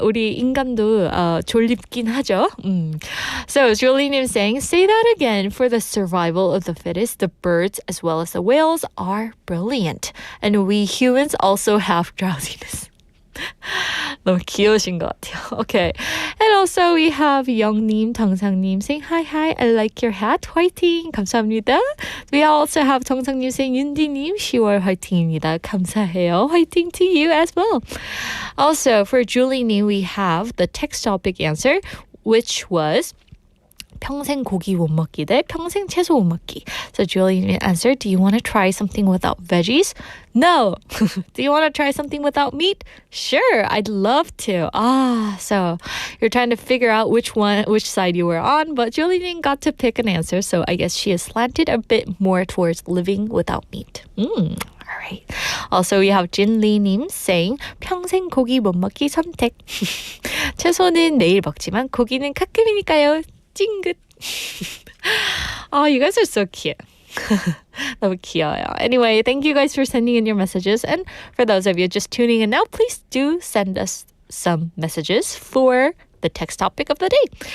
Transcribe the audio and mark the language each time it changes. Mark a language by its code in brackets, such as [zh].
[ko] 우리 인간도 졸립긴 하죠. [en] So Julie님 saying, say that again. For the survival of the fittest, the birds as well as the whales are brilliant. And we humans also have drowsiness. [ko] 너무 귀여우신 것 같아요. [en] Okay. And also we have 영님, 정상님 saying, hi, I like your hat. [ko] 화이팅! 감사합니다. [en] We also have 정상님 saying, 윤디님, [ko] 10월 화이팅입니다. 감사해요. [en] 화이팅 to you as well. Also, for Julie님, we have the text topic answer, which was [ko] 평생 고기 못 먹기 [en] 대 평생 채소 못 먹기. So Julie answered, do you want to try something without veggies? No. Do you want to try something without meat? Sure, I'd love to. So you're trying to figure out which side you were on, but Julie got to pick an answer, so I guess she is slanted a bit more towards living without meat. All right. Also, we have 진리님 saying [ko] 평생 고기 못 먹기 선택. 채소는 내일 먹지만 고기는 가끔이니까요. 찡긋. [en] Oh, you guys are so cute. [ko] 너무 귀여워요. [en] Anyway, thank you guys for sending in your messages. And for those of you just tuning in now, please do send us some messages for the text topic of the day.